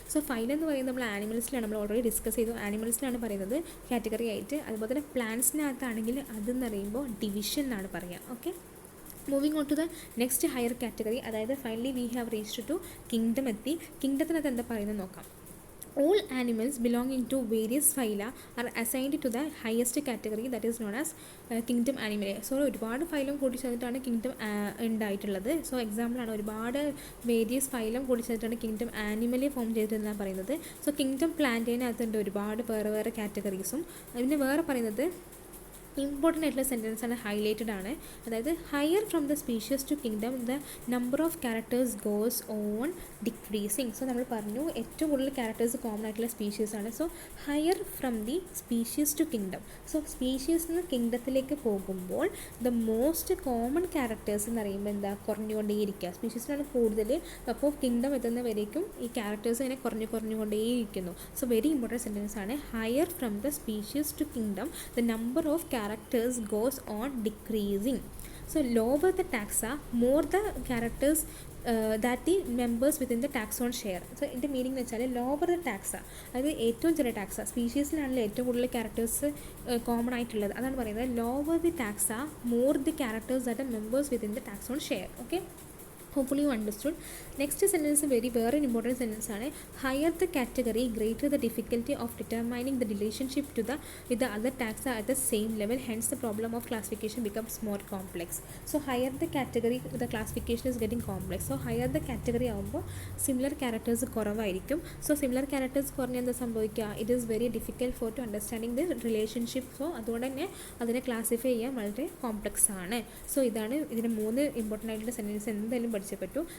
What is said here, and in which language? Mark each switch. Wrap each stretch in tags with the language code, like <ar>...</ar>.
<ml>So phylum എന്ന് പറയുന്നത് നമ്മൾ ആനിമൽസിലാണ്, നമ്മൾ ഓൾറെഡി ഡിസ്കസ് ചെയ്തു, ആനിമൽസിലാണ് പറയുന്നത് കാറ്റഗറി ആയിട്ട്. അതുപോലെ തന്നെ പ്ലാന്റ്സിനകത്താണെങ്കിൽ അതെന്ന് പറയുമ്പോൾ ഡിവിഷൻ എന്നാണ് പറയുക.</ml> <en>Okay, moving on to the next higher category. അതായത് finally we have reached to kingdom എത്തി.</en> <ml>കിങ്ഡത്തിനകത്ത് എന്താ പറയുന്നത് നോക്കാം.</ml> <en>All animals belonging to various phyla are assigned to the highest category, that is known as kingdom animae.</en> <ml>So ഒരുപാട് phylum കൂടി ചേർന്നിട്ടാണ് kingdom ഉണ്ടായിട്ടുള്ളത്. So എക്സാമ്പിളാണ്, ഒരുപാട് വേരിയസ് ഫൈലം കൂടി ചേർത്തിട്ടാണ് കിങ്ഡം ആനിമലെ ഫോം ചെയ്തിട്ടെന്നാണ് പറയുന്നത്. സോ കിങ്ഡം പ്ലാന്റിനകത്തുണ്ട് ഒരുപാട് വേറെ കാറ്റഗറീസും. പിന്നെ വേറെ പറയുന്നത് ഇമ്പോർട്ടൻ്റ് ആയിട്ടുള്ള സെൻറ്റൻസ് ആണ്, ഹൈലൈറ്റഡ് ആണ്.</ml> <en>അതായത് higher from the species to kingdom the number of characters goes on decreasing. So</en> <ml>നമ്മൾ പറഞ്ഞു ഏറ്റവും കൂടുതൽ</ml> <en>Characters common ആയിട്ടുള്ള species ആണ്. So higher from the species to kingdom.</en> <ml>So species നിന്ന് കിങ്ഡത്തിലേക്ക് പോകുമ്പോൾ</ml> <en>the most common characters</en> <ml>എന്ന് പറയുമ്പോൾ എന്താ, കുറഞ്ഞുകൊണ്ടേയിരിക്കുക. സ്പീഷ്യസിനാണ് കൂടുതൽ, അപ്പോൾ കിങ്ഡം എത്തുന്നവരേക്കും ഈ ക്യാരക്ടേഴ്സ് ഇങ്ങനെ കുറഞ്ഞുകൊണ്ടേയിരിക്കുന്നു.</ml> <en>So very important sentence ആണ്. Higher from the species to kingdom the number of characters goes on decreasing. So lower the taxa, more the characters that the members within the taxon share.</en> <ml>So ഇതിൻ്റെ meaning എന്ന് വെച്ചാൽ</ml> <en>lower the taxa,</en> <ml>അതായത് ഏറ്റവും ചെറിയ taxa, സ്പീഷീസിലാണല്ലോ ഏറ്റവും കൂടുതൽ characters common ആയിട്ടുള്ളത്. അതാണ് പറയുന്നത്</ml> <en>Lower the taxa more the characters that the members within the taxon share. Okay, hopefully you understood. Next sentence very important sentence ആണ്. Higher the category, greater the difficulty of determining the relationship to the with the other taxa at the same level, hence the problem of classification becomes more complex. So higher the category, the classification is getting complex. So higher the category ആകുമ്പോൾ similar characters കുറവായിരിക്കും. So similar characters</en> <ml>കുറഞ്ഞ എന്താ സംഭവിക്കുക,</ml> <en>It is very difficult for to understanding the relationship.</en> <ml>So അതുകൊണ്ട് തന്നെ അതിനെ classify ചെയ്യാൻ വളരെ കോംപ്ലക്സ് ആണ്. സോ ഇതാണ് ഇതിന് 3 ഇമ്പോർട്ടൻ്റ് ആയിട്ടുള്ള സെൻറ്റൻസ് എന്തായാലും പഠിച്ചപ്പെട്ടു.</ml>